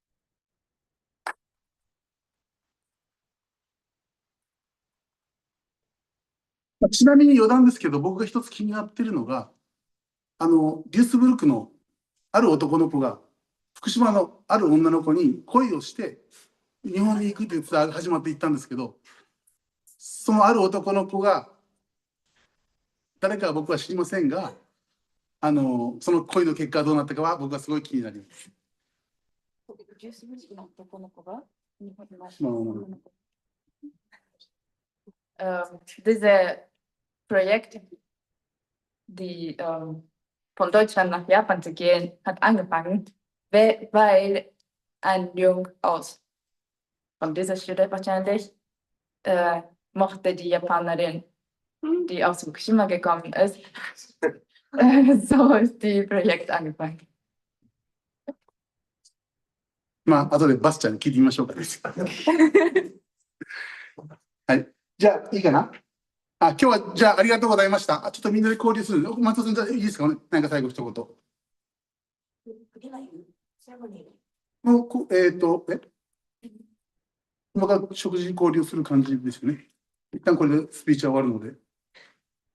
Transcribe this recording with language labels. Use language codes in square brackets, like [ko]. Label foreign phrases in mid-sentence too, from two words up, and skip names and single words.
[ja] ちなみに余談ですけど、僕が一つ気になっているのが、デュイスブルクのある男の子が、福島のある女の子に恋をして、日本に行くというツアーが始まっていったんですけど、そのある男の子が、誰かは僕は知りませんが、その恋の結果はどうなったかは僕はすごい気になります。デュイスブルクの男の子が日本に [de] Dieses Projekt, die von Deutschland nach Japan zu gehen, hat angefangen, weil ein Junge von dieser Schule wahrscheinlich mochte die Japanerin, die aus Fukushima gekommen ist. So ist das Projekt angefangen. [ja] まあ、後でバスちゃんに聞いてみましょうか。はい。じゃあ、いいかな？今日は、じゃあ、ありがとうございました。ちょっとみんなで交流する。松尾さん、じゃあいいですかね？なんか最後一言。もう、今から食事交流する感じですよね。一旦これでスピーチは終わるので。